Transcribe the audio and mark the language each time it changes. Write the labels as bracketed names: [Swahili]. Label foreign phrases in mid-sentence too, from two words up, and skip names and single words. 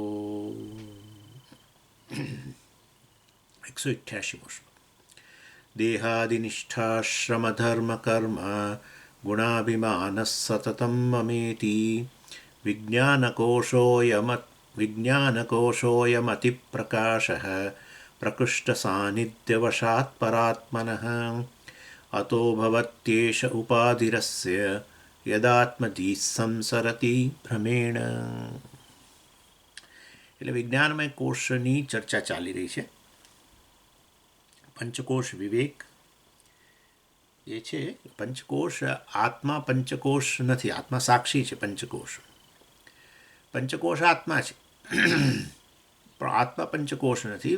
[Sanskrit] 188 देहादिनिष्ठाश्रमधर्मकर्म गुणाभिमानः सततं ममेति विज्ञानकोशोऽयमतिप्रकाशः प्रकृष्टसान्निध्यवशात् परात्मनः अतो भवत्येष उपाधिरस्य यदात्मधीः संसरति ભ્રમેણ. [Gujarati] એટલે વિજ્ઞાનમય કોષની ચર્ચા ચાલી રહી છે. પંચકોશ વિવેક જે છે, પંચકોશ આત્મા પંચકોશ નથી, આત્મા સાક્ષી છે. પંચકોશ આત્મા છે પણ આત્મા પંચકોશ નથી.